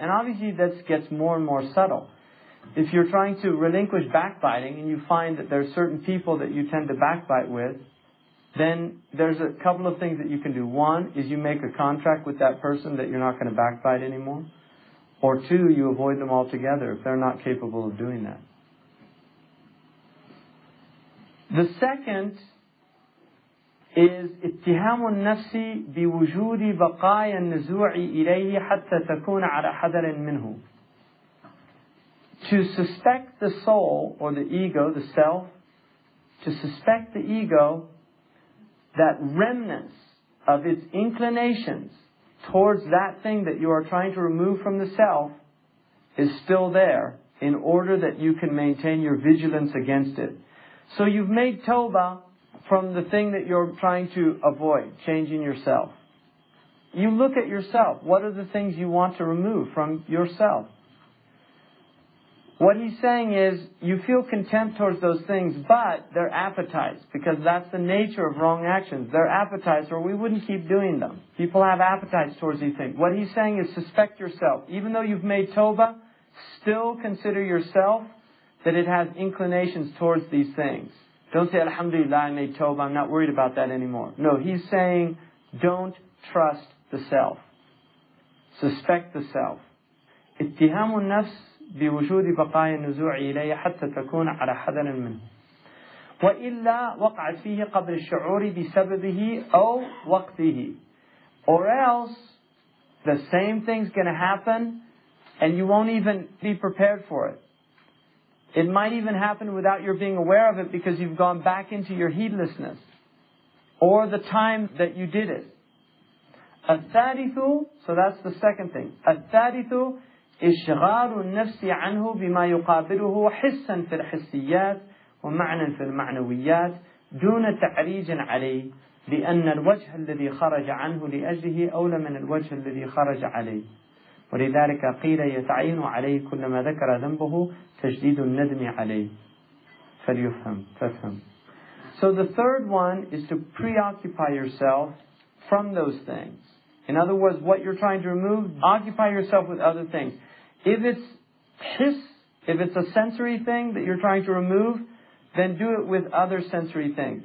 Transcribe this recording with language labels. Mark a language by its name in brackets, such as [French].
[English] And obviously this gets more and more subtle. If you're trying to relinquish backbiting and you find that there's certain people that you tend to backbite with, then there's a couple of things that you can do. One is you make a contract with that person that you're not going to backbite anymore. Or two, you avoid them altogether if they're not capable of doing that. The second is [Arabic] اتهام النفس بوجود بقايا النزوع إليه حتى تكون على حذر منه. [English] To suspect the soul or the ego, the self, to suspect the ego that remnants of its inclinations towards that thing that you are trying to remove from the self is still there in order that you can maintain your vigilance against it. So you've made tawbah from the thing that you're trying to avoid, changing yourself. You look at yourself. What are the things you want to remove from yourself? What he's saying is, you feel contempt towards those things, but they're appetites, because that's the nature of wrong actions. They're appetites, or we wouldn't keep doing them. People have appetites towards these things. What he's saying is, suspect yourself. Even though you've made tawbah, still consider yourself that it has inclinations towards these things. Don't say, Alhamdulillah, I made tawbah, I'm not worried about that anymore. No, he's saying, don't trust the self. Suspect the self. [Arabic] اتهام النفس بوجود بقايا النزوع إليه حتى تكون على حذر منه. وإلا وقعت فيه قبل الشعور بسببه أو وقته. [English] Or else, the same thing's going to happen and you won't even be prepared for it. It might even happen without your being aware of it because you've gone back into your heedlessness. Or the time that you did it. [Arabic] الثالث, [English] so that's the second thing. [Arabic] الثالث إشغال النفس عنه بما يقابله حسا في الحسيات ومعنى في المعنويات دون تعريج عليه لأن الوجه الذي خرج عنه لأجله أولى من الوجه الذي خرج عليه ولذلك قيل يتعين عليه كلما ذكر ذنبه تجديد الندم عليه فافهم. [English] So the third one is to preoccupy yourself from those things. In other words, what you're trying to remove, occupy yourself with other things. If it's hiss, if it's a sensory thing that you're trying to remove, then do it with other sensory things.